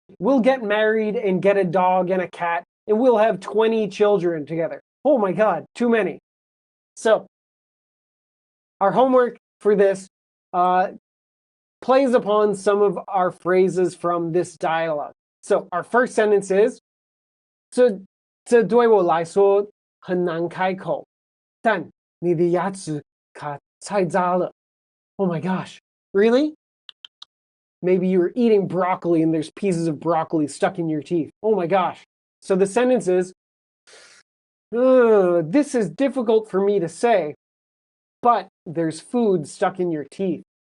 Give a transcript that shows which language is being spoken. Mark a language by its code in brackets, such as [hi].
[en] We'll get married and get a dog and a cat, and we'll have 20 children together. Oh my God, too many. So our homework for this plays upon some of our phrases from this dialogue. So our first sentence is, [zh] 这对我来说很难开口，但你的牙齿卡太渣了。 [en] Oh my gosh, really? Maybe you were eating broccoli and there's pieces of broccoli stuck in your teeth. Oh my gosh. So the sentence is, this is difficult for me to say, but there's food stuck in your teeth.